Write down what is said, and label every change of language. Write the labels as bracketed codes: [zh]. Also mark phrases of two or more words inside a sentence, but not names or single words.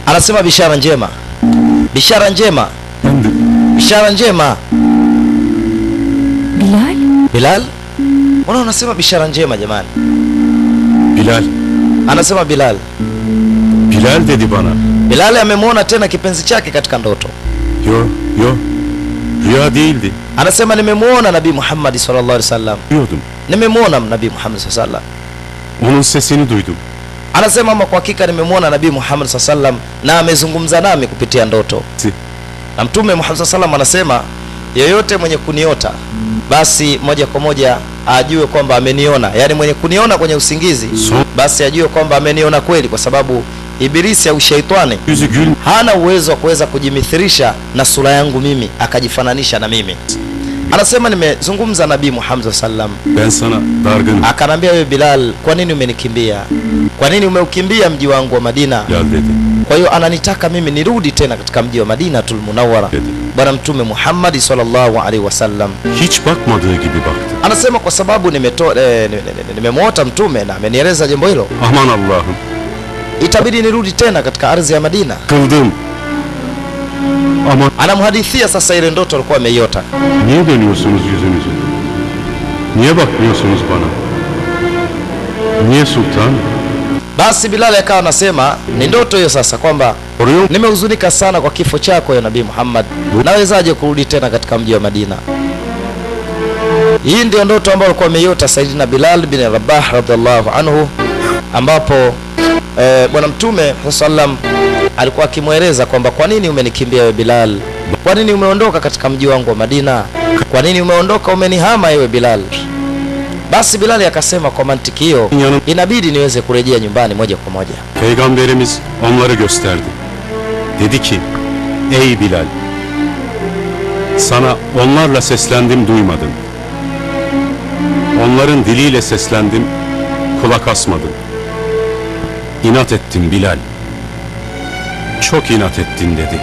[sw] Anasema bishara njema, bishara njema, bishara njema. Bilal, Bilal, mbona unasema bishara njema jamani? Bilal. Anasema Bilal. [tr] Bilal dedi bana. [sw] Bilal amemwona tena kipenzi chake katika ndoto. [tr] Yo, rüya değildi. [sw] Anasema nimemwona Nabii Muhammad [ar] صلى الله عليه وسلم. [tr] Diyordum. [sw] Nimemwona Nabii Muhammad [ar] صلى الله عليه وسلم. [tr] Onun sesini duydum. [sw] Anasema ama kwa hakika nimemwona Nabii Muhammad [ar] صلى الله عليه وسلم [sw] na amezungumza nami kupitia ndoto. Si. Na Mtume Muhammad [ar] صلى الله عليه وسلم [sw] anasema yeyote mwenye kuniota basi moja kwa moja ajue kwamba ameniona, yaani mwenye kuniona kwenye usingizi basi ajue kwamba ameniona kweli, kwa sababu Ibilisi au shaitani [tr] Yüzü gül. [sw] hana uwezo wa kuweza kujimithirisha na sura yangu mimi akajifananisha na mimi. Anasema nimezungumza Nabii Muhammad sallam, [tr] Ben sana dargınım. [sw] akanambia wewe Bilal, kwa nini umenikimbia? Kwa nini umeukimbia mji wangu wa Madina? [tr] Gel dedi. [sw] Kwa hiyo ananitaka mimi nirudi tena katika mji wa Madinatul Munawwara. Bwana Mtume Muhammad [ar] صلى الله عليه وسلم [tr] Hiç bakmadığı gibi baktı. [sw] anasema kwa sababu nimemwota mtume na amenieleza jambo hilo, [tr] Aman Allah'ım. [sw] itabidi nirudi tena katika ardhi ya Madina. [tr] Kıldım. Aman. [sw] Anamhadithia sasa ile ndoto alikuwa ameiota. [tr] Niye dönüyorsunuz yüzünüzü? Niye bakmıyorsunuz bana? Niye sultan? [sw] Basi Bilal akawa anasema ni ndoto hiyo sasa, kwamba [tr] Soruyor. [sw] nimehuzunika sana kwa kifo chako ya Nabii Muhammad, nawezaje kurudi tena katika mji wa Madina? Hii ndio ndoto ambayo alikuwa ameiota Saidina Bilal bin Rabah [ar] رضي الله عنه, [sw] ambapo Bwana Mtume sallam alikuwa akimweleza kwamba kwa nini umenikimbia wewe Bilal? Kwa nini umeondoka katika mji wangu wa Madina? Kwa nini umeondoka umenihama ewe Bilal? Basi Bilal akasema kwa mantiki hiyo inabidi niweze kurejea nyumbani moja kwa moja. [tr] Peygamberimiz onları gösterdi. Dedi ki, ey Bilal, sana onlarla seslendim duymadın. Onların diliyle seslendim, kulak asmadın. İnat ettin Bilal. Çok inat ettin dedi.